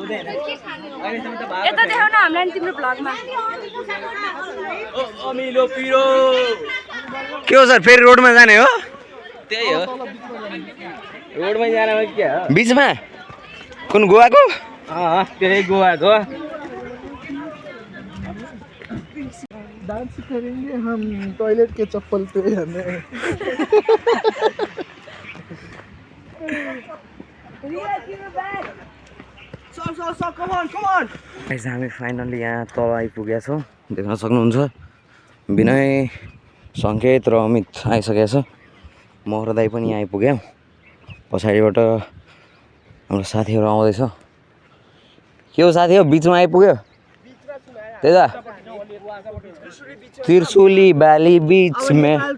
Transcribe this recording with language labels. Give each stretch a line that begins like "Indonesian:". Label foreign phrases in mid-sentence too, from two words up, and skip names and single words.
Nepali: यता देखाउ न हामीलाई तिम्रो ब्लगमा अमिलो पिरो के हो सर फेरि रोडमा जाने हो त्यही हो रोडमै जानेमा के हो बिचमा कुन गोवाको त्यही गोवाको
Hindi: डांस करेंगे हम टॉयलेट के चप्पल पे हमें
Nepali: हामी फाइनली यहाँ तल आइपुगेका छौँ देख्न सक्नुहुन्छ विनय सङ्केत र अमित आइसकेको छ म र दाइ पनि आइपुग्यौँ पछाडिबाट हाम्रो साथीहरू आउँदैछ के हो साथी हो बिचमा आइपुग्यो त्यही त त्रिशुली भ्याली बिचमा